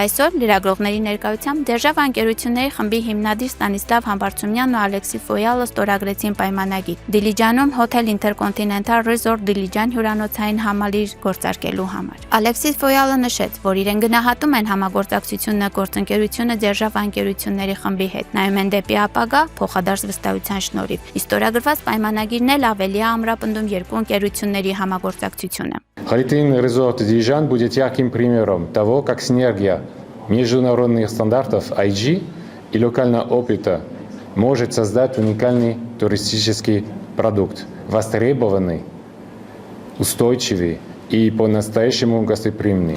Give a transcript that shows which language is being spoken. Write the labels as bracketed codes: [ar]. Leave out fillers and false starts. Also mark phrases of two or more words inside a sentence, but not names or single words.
[hy] այսօր լրագրողների ներկայությամբ Դերժավա ընկերությունների խմբի հիմնադիր Ստանիսլավ Համբարձումյանն ու Ալեքսիս Ֆոյալը ստորագրեցին պայմանագիր Դիլիջանում Hotel Intercontinental Resort Դիլիջան հյուրանոցային համալիր գործարկելու համար։ Ալեքսիս Ֆոյալը նշեց, որ իրեն գնահատում են համագործակցությունը գործընկերությունը Դերժավա ընկերությունների խմբի հետ, նայում են дեպի ապագա փոխադարձ վստահության шնորհիվ։ Ստորագրված պայմանագիրն էլ ավելի է ամրապնդում երկու ընկերությունների համագործակցությունը։ [ru] Holiday Inn Resort Дилижан будет ярким примером того, как синергия международных стандартов IG и локального опыта может создать уникальный туристический продукт, востребованный, устойчивый и по-настоящему гостеприимный.